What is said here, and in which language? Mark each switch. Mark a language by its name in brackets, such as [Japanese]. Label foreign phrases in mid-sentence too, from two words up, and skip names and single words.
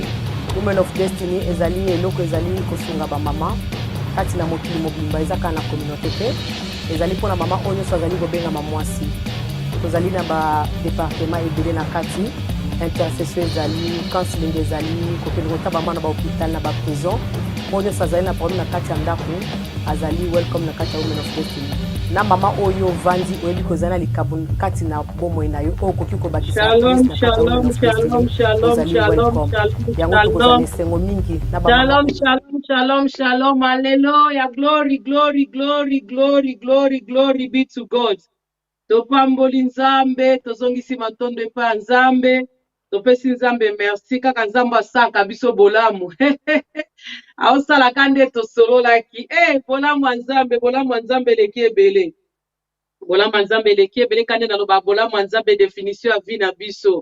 [Lingala] Women of Destiny ezali eloko ezali kosunga ba mama kati na mokili mobimba ezaka na communauté te ezali pona mama onyo so azali kobenga mamwasi tozali na ba département ebele na kati intercession ezali counseling ezali kokende ba mama na ba hôpital na ba prison Moyo sazali na problème na kati ya ndako azali welcome na kati ya Women of Destiny na mama oyo vandi oyebi kozana likabu kati na bomo na yo okoki ko bakisa [English] Shalom shalom shalom shalom shalom shalom shalom hallelujah glory glory glory glory glory glory be to God. [Lingala] Topamboli nzambe tozongisi matondo epa nzambe topesi nzambe merci kaka nzambe asaka biso bolamu aosala kande tosololaki bolamu ya nzambe leki ebele bolamu ya nzambe leki ebele kande naloba bolamu ya nzambe définition ya vie na biso.